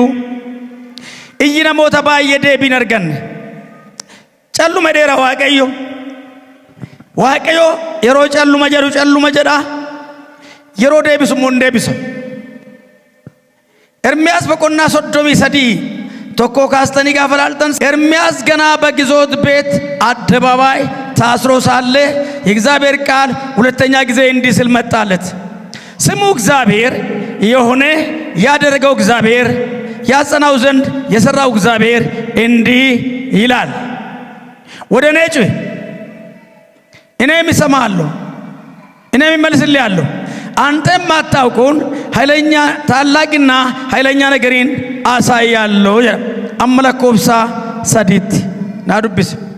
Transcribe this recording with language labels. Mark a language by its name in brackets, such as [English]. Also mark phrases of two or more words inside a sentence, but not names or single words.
[Oromo] Iyyi namoota baay'ee deebiin arganne. Calluma dheera Waaqayyo. Waaqayyo yeroo calluma jedhu calluma jedha. Yeroo deebisu immoo hin deebisa. Ermiyaas boqonnaa 33 tokko kaastanii gaafa ilaaltan [Amharic] ኤርምያስ ገና በግዞት ቤት አደባባይ ታስሮ ሳለ የእግዚአብሔር ቃል ሁለተኛ ጊዜ እንዲህ ሲል መጣለት። ስሙ እግዚአብሔር የሆነ ያደረገው እግዚአብሔር ያጸናው ዘንድ የሰራው እግዚአብሔር እንዲህ ይላል። ወደ እኔ ጩኽ፣ እኔም እሰማሃለሁ፣ እኔም እመልስልሃለሁ። አንተም ማታውቁን ኃይለኛ ታላቅና ኃይለኛ ነገርን አሳያለሁ። አመለኮብሳ ሰዲት ናዱብስ